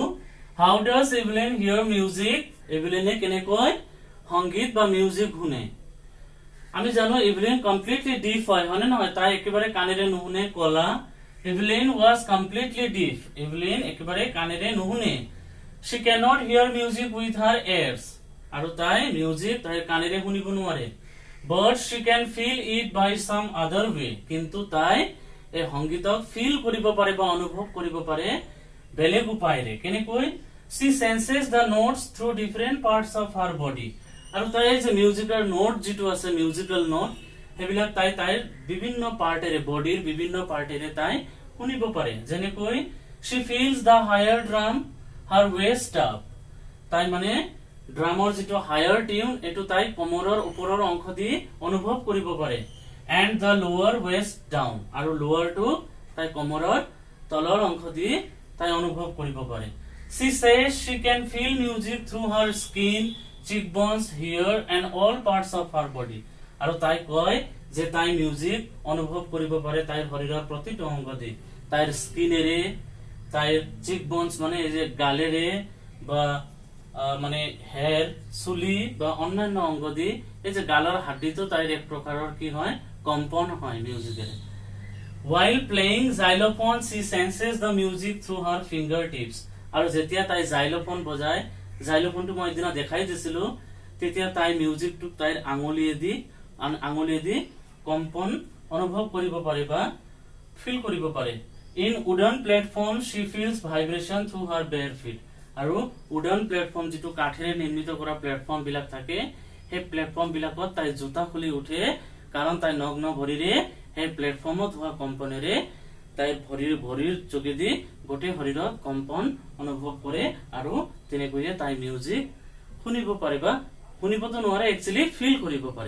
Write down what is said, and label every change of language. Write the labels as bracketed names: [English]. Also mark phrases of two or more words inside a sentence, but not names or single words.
[English] How does Evelyn hear music? [Assamese] ইভলিনে কেনেকৈ সংগীত বা মিউজিক শুনে? আমি জানো ইভলিন [English] completely deaf [Assamese] হয় হয়নে নহয়? তাই একেবাৰে কাণেৰে নুশুনে কলা. [English] Evelyn was completely deaf. [Assamese] ইভলিন একেবাৰে কাণেৰে নুশুনে. [English] she cannot hear music with her ears. [Assamese] আৰু তাই মিউজিক তাই কাণেৰে শুনিব নোৱাৰে. [English] but she can feel it by some other way. [Assamese] কিন্তু তাই এই সংগীতক ফিল কৰিব পাৰে বা অনুভৱ কৰিব পাৰে বেলেগ উপায়েৰে. কেনেকৈ? [English] she senses the notes through different parts of her body. [Assamese] আৰু তাই যে মিউজিকৰ নোট যেটো আছে [English] musical note [Assamese] হেবিলাক তাইৰ বিভিন্ন পাৰ্টেৰে বডিৰ বিভিন্ন পাৰ্টেৰে তাই শুনিব পাৰে. [English] যেনেকৈ she feels the higher drum her waist up. [Assamese] তাই মানে ড্ৰামৰ যেটো [English] higher tune [Assamese] এটো তাই কমৰৰ ওপৰৰ অংশ দি অনুভৱ কৰিব পাৰে. [English] and the lower waist down. [Assamese] আৰু [English] lower to [Assamese] তাই কমৰৰ তলৰ অংশ দি তাই অনুভৱ কৰিব পাৰে. [English] she says she can feel music through her skin, cheekbones, hair and all parts of her body. [Assamese] আৰু তাই কয় যে তাই মিউজিক অনুভৱ কৰিব পাৰে তাইৰ শৰীৰৰ প্ৰতিটো অংগ দি. তাইৰ স্কিনেৰে তাইৰ চিকবোনস মানে এই যে গালেৰে বা মানে হেয়ার চুলি বা অন্যান্য অংগ দি এই যে গালৰ হাড়িটো তাইৰ এক প্ৰকাৰৰ কি হয় কম্পন হয় মিউজিকেৰে. [English] while playing xylophone she senses the music through her fingertips. [Assamese] আৰু যেতিয়া তাই xylophone বজায় xylophone মই এদিনা দেখাই দিছিলো তেতিয়া তাই মিউজিকটো তাইৰ আঙুলিয়েদি কম্পন অনুভৱ কৰিব পাৰে বা ফিল কৰিব পাৰে. [English] in wooden platform she feels vibration through her bare feet. [Assamese] আৰু [English] wooden platform [Assamese] যেটো কাঠেৰে নিৰ্মিত কৰা প্লেটফৰ্ম বিলাক থাকে সেই প্লেটফৰ্ম বিলাকত তাই জোতা খুলি উঠে কাৰণ তাই নগ্ন ভৰিৰে সেই প্লেটফৰ্মত হোৱা কম্পনেৰে তাইৰ ভৰিৰ যোগেদি গোটেই শৰীৰত কম্পন অনুভৱ কৰে আৰু তেনেকৈয়ে তাই মিউজিক শুনিব পাৰে বা শুনিবতো নোৱাৰে [English] actually feel [Assamese] কৰিব পাৰে.